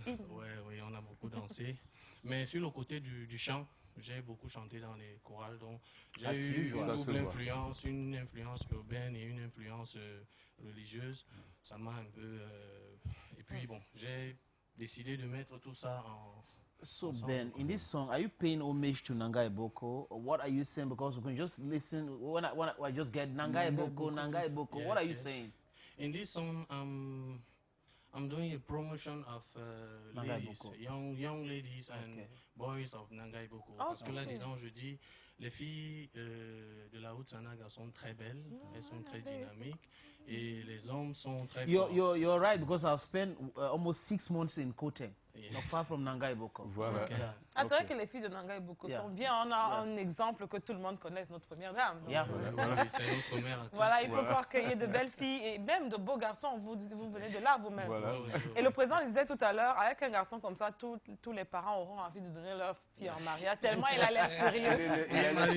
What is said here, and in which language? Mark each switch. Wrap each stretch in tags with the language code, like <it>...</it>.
<fr>Oui, on a beaucoup dansé. Mais sur le côté du chant, j'ai beaucoup chanté dans les chorales, donc j'ai eu une influence urbaine et une influence religieuse. Ça m'a un peu... et puis bon, j'ai décidé de mettre tout ça en...</fr> <en>So Ben, in this song, are you paying homage to Nangai Boko? Or what are you saying? Because we can just listen, when I just get Nangai Boko. Yes, what are you saying? In this song, I'm doing a promotion of ladies, young ladies and boys of Nangai Boko.</en> <fr>Parce que là-dedans, je dis, les filles de la Haute-Sanaga sont très belles, elles sont très dynamiques, et les hommes sont très forts.</fr> <en>You're right, because I've spent almost 6 months in Koteng. Not far from Nangai Boko.</en> <fr>Voilà.</fr> <en>Okay.</en> <fr>Ah, c'est vrai que les filles de Nangai Boko sont bien. On a un exemple que tout le monde connaisse, notre première dame. Donc, C'est notre mère. Voilà, il faut croire qu'il y ait de belles filles et même de beaux garçons. Vous venez de là vous-même. Voilà. Et le président disait tout à l'heure, avec un garçon comme ça, tous les parents auront envie de donner leur fille en mariage, tellement il a l'air sérieux.</fr>